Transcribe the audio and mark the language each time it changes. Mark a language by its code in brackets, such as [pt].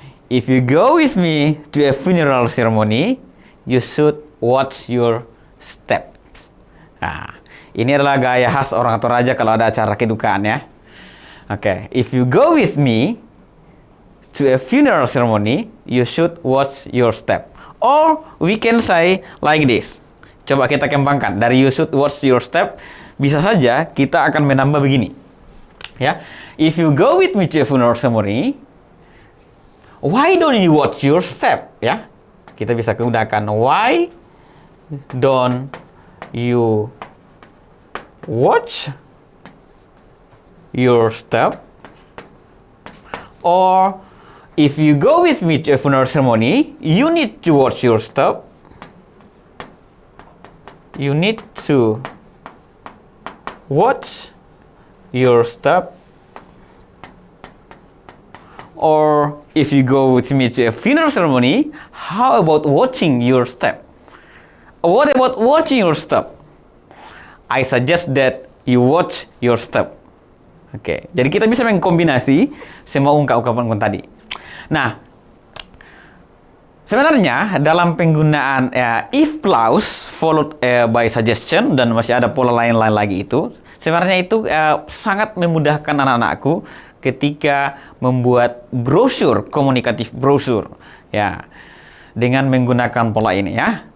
[en] If you go with me to a funeral ceremony, you should watch your steps. [id] Nah, ini adalah gaya khas orang Toraja kalau ada acara kedukaan ya. [en] Oke, if you go with me to a funeral ceremony, you should watch your step. Or we can say like this. [id] Coba kita kembangkan. Dari [en] you should watch your step, [id] bisa saja kita akan menambah begini. [en] Ya, if you go with me to a funeral ceremony, why don't you watch your step? Ya, [id] kita bisa gunakan [en] why don't you watch your step? Or if you go with me to a funeral ceremony, you need to watch your step. You need to watch your step. Or if you go with me to a funeral ceremony, how about watching your step? What about watching your step? I suggest that you watch your step. [id] Oke, jadi kita bisa mengkombinasi semua ungkapan-ungkapan tadi. Nah, sebenarnya dalam penggunaan if clause followed by suggestion dan masih ada pola lain-lain lagi itu, sebenarnya itu sangat memudahkan anak-anakku ketika membuat brosur, komunikatif brosur, ya, dengan menggunakan pola ini ya.